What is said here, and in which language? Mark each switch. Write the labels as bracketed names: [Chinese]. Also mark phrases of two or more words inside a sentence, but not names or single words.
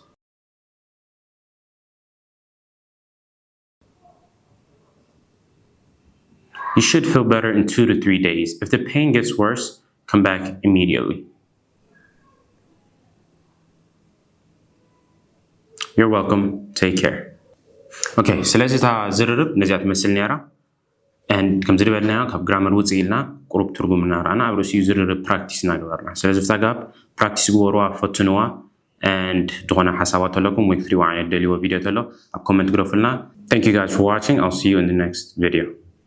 [English] You should feel better in 2 to 3 days. If the pain gets worse, come back immediately. You're welcome. Take care. [Tigrinya] Okay, ስለዚ እታ ዝርርብ ነዚኣ ትመስል ነራ and ከም ዝድበልና ካብ ግራመር ውፅእ ኢልና ቁሩብ ትርጉም እናርኣና ኣብ ርእሲኡ ዝርርብ ፕራክቲስ እናገበርና ስለዚ ፍታ ጋብ ፕራክቲስ ግበርዋ ፈትንዋ and ዝኾነ ሓሳባት ኣለኩም ወይ ክትሪእዎ ዓይነት ደልይዎ ቪድዮ ተሎ ኣብ ኮመንት ግረፉልና [English] Thank you guys for watching. I'll see you in the next video.